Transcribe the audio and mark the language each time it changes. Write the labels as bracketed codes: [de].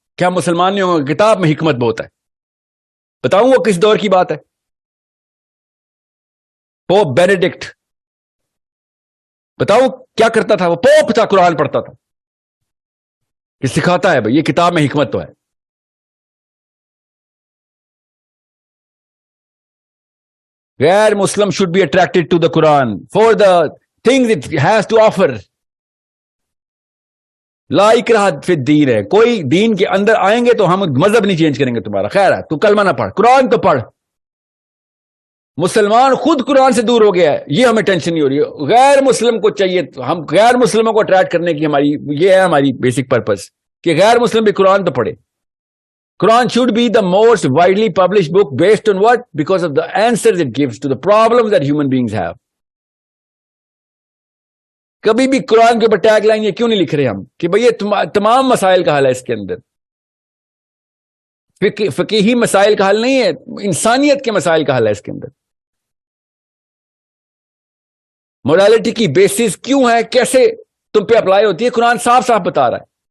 [ur] کیا مسلمان نہیں ہوں گے؟ کتاب میں حکمت بہت ہے. بتاؤں وہ کس دور کی بات ہے؟ پوپ بینیڈکٹ، بتاؤ کیا کرتا تھا؟ وہ پوپ تھا، قرآن پڑھتا تھا. یہ سکھاتا ہے بھائی، یہ کتاب میں حکمت تو ہے. [en] غیر مسلم should be attracted to the Quran for the things it has to offer. [ar] لا اکراہ فی الدین ہے. [ur] کوئی دین کے اندر آئیں گے تو ہم مذہب نہیں چینج کریں گے تمہارا. خیر ہے، تو کلمہ نہ پڑھ، قرآن تو پڑھ. مسلمان خود قرآن سے دور ہو گیا ہے، یہ ہمیں ٹینشن نہیں ہو رہی ہے. غیر مسلم کو چاہیے، ہم غیر مسلموں کو اٹریکٹ کرنے کی یہ ہے ہماری بیسک پرپز کہ غیر مسلم بھی قرآن تو پڑھے. [en] Quran should be the most widely published book based on what? Because of the answers it gives to the problems that human beings have. [ur] کبھی بھی قرآن کے اوپر ٹیگ لائن یہ کیوں نہیں لکھ رہے ہم کہ بھئی یہ تمام مسائل کا حل ہے اس کے اندر. فقہی مسائل کا حل نہیں ہے، انسانیت کے مسائل کا حل ہے اس کے اندر. مورالٹی کی بیسس کیوں ہے، کیسے تم پہ اپلائی ہوتی ہے، قرآن صاف صاف بتا رہا ہے.